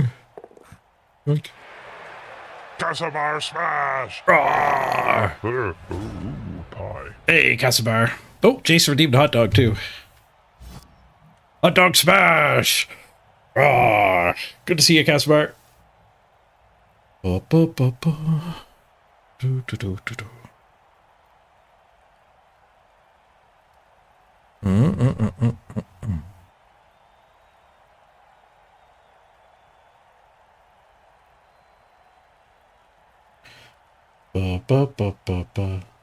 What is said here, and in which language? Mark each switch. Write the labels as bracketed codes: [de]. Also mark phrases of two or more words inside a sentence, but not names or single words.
[en] Yoink. Casamar smash! Rawr. Ooh, pie. Hey, Casabar. Oh, Jace redeemed hot dog too. Hot dog smash! Rawr. Good to see you, Casabar. Ba, ba, ba, ba. Do, do, do, do, do. Ba, ba, ba, ba, ba.